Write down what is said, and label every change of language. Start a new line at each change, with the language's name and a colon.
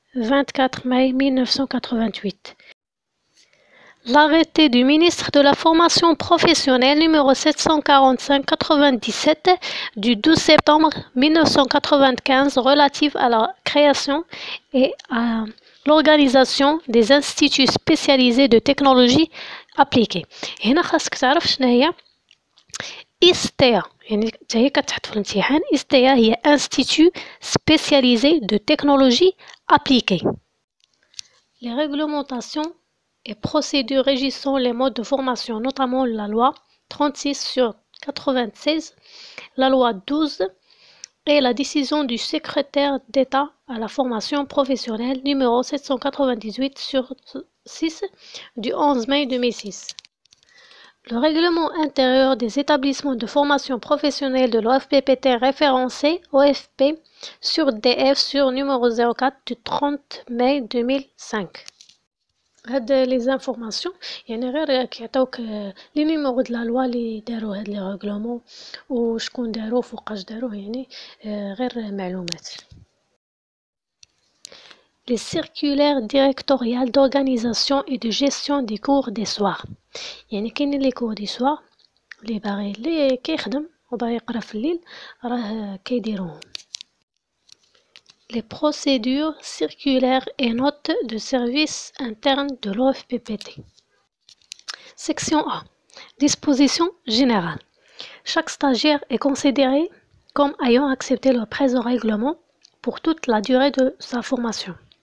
French: 24 mai 1988. L'arrêté du ministre de la formation professionnelle numéro 745-97 du 12 septembre 1995 relatif à la création et à l'organisation des instituts spécialisés de technologie appliquée.
Arabic: هنا خاصك تعرف شنو هي ISTEA، يعني هي كتحط في الامتحان.
French: ISTEA هي Institut spécialisé de technologie appliquée. Les réglementations et procédures régissant les modes de formation, notamment la loi 36/96, la loi 12 et la décision du secrétaire d'État à la formation professionnelle numéro 798/6 du 11 mai 2006. Le règlement intérieur des établissements de formation professionnelle de l'OFPPT référencé OFP sur DF sur numéro 04 du 30 mai 2005.
Arabic: هاد لي زانفورماسيون يعني غير كيعطيوك لي نيميرو د لا لوا لي داروا هاد لي ريغلومون وشكون داروه فوقاش داروه، يعني غير معلومات.
French: Les circulaires directoriales d'organisation et de gestion des cours des soirs،
Arabic: يعني كاينين لي كور دي سوار لي باغي لي كيخدم وباغي يقرا في الليل راه كيديروهم.
French: Les procédures, circulaires et notes de service interne de l'OFPPT. Section A. Disposition générale. Chaque stagiaire est considéré comme ayant accepté le présent règlement pour toute la durée de sa formation.